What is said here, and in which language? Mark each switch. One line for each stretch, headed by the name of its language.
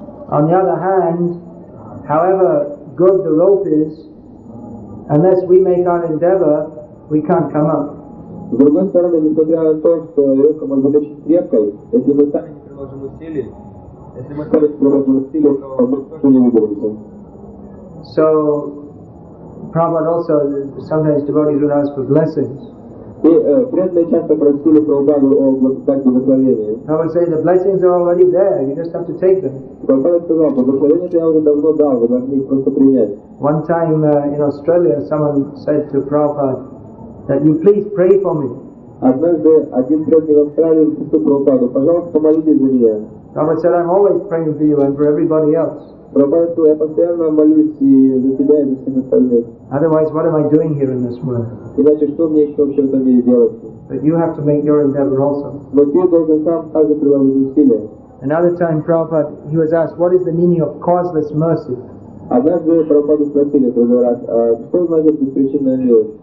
English: On the other hand, however good the rope is, unless we make our endeavor, we can't come up.
Russian: С другой стороны, несмотря на то, что веревка может быть очень крепкой, если мы сами не приложим усилий, то мы тоже не выберемся.
English: So, Prabhupada also, sometimes devotees would ask for blessings.
Russian: И преданные часто просили Прабхупаду о благословении.
English: Prabhupada say the blessings are already there, you just have to take them.
Russian: Прабхупада сказал, благословение я уже давно дал, вы должны их просто принять.
English: One time in Australia, someone said to Prabhupada that you please pray for me.
Russian: Однажды один преданный в Австралии попросил Прабхупаду, пожалуйста, помолитесь за меня.
English: Prabhupada said, I'm always praying for you and for everybody else.
Russian: Прабхупада сказал, я постоянно молюсь и за тебя, и за всех остальных.
English: Otherwise, what am I doing here in this world?
Russian: Иначе что мне еще вообще в этом мире делать?
English: But you have to make your endeavor also.
Russian: Но ты должен сам также приложить усилия.
English: Another time, Prabhupada, he was asked, what is the meaning of causeless mercy?
Russian: Однажды Прабхупаду спросили, говорят, что значит беспричинная милость?